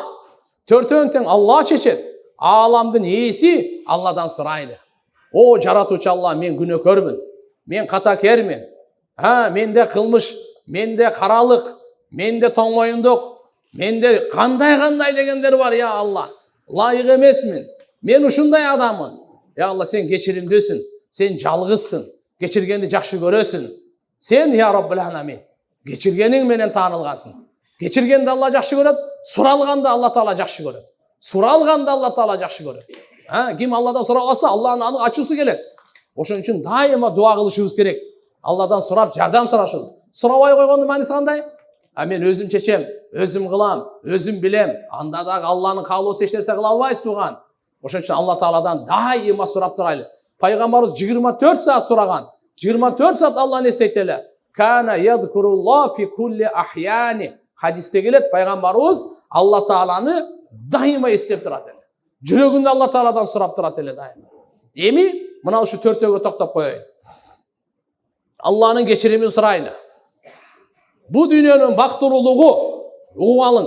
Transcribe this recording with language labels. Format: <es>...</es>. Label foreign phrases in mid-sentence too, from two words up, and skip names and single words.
<ky>Төртөөнүн тең Алла чечет. Ааламдын ээси Алладан сурайлы. О жаратуучу Алла, мен күнөөкөрмүн. Мен катакермин. Менде кылмыш, менде каралык, менде тоңмоюндук, менде кандай дегендер бар, я Алла. Лайык эмесмин. Мен ушундай адаммын. Я Алла, сен кечиримдүүсүн. Сен жалгызсың. Кечиргенди жакшы көрөсүн. Сен, я</ky> <ar>رب العالمين,</ar> <ky>кечиргениң менен таанылгансың. Кечиргенди Алла жакшы көрөт, суралганды Алла Таала жакшы көрөт. Суралганды Алла Таала жакшы көрөт. Ким Алладан сурагаса, Алланын аны ачуусу келет. Ошон үчүн дайыма дуа кылышыбыз керек. Алладан сурап, жардам сурашыбыз. Сурабай койгондун мааниси кандай? Мен өзүм чечем, өзүм кылам, өзүм билем. Анда дагы Алланын каалоосу эч нерсе кыла албайбыз тууган. Ошон үчүн Алла Тааладан дайыма сурап турайлы. Пайгамбарыбыз 24 саат сураган. 24 саат Алланы эстейт эле.</ky> <ar>كان يذكر الله في كل أحيانه.</ar> <ky>Хадисте келет, пайгамбарыбыз Алла Тааланы дайыма эстеп турат эле. Жүрөгүндө Алла Тааладан сурап турат эле дайыма. Эми мына ушу төртөөгө токтоп коеюн. Алланын кечиримин сурайлы. Бу дүйнөнүн бактылуулугу, угуп алыңыз.</ky>